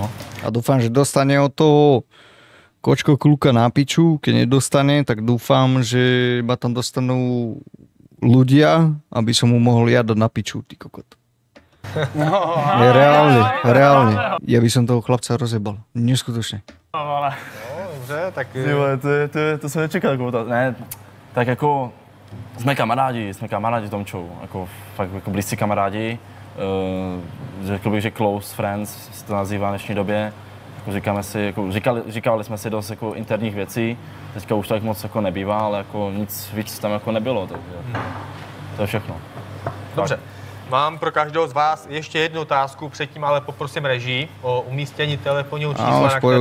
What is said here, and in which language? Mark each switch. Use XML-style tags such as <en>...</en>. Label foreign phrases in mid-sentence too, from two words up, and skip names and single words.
<sk>A dúfam, že dostane od toho kočko kluka na piču. Keď nedostane, tak dúfam, že ma tam dostanú ľudia, aby som mu mohol ja dať na piču, ty kokot. No. Reálne. Ja by som toho chlapca rozjebal. Neskutočne. No,</sk> <cs>dobře, tak... To jsem nečekal, jako ne, tak jako jsme kamarádi v tom show, jako fakt jako blízcí kamarádi, řekl bych, že</cs> <en>close friends</en> <cs>se to nazývá v dnešní době, jako říkáme si, jako říkali jsme si dost jako interních věcí, teďka už tak moc jako nebývá, ale jako nic víc tam jako nebylo, takže to je všechno. Dobře. Mám pro každého z vás ještě jednu otázku, předtím ale poprosím režii o umístění telefonního čísla, na které</cs>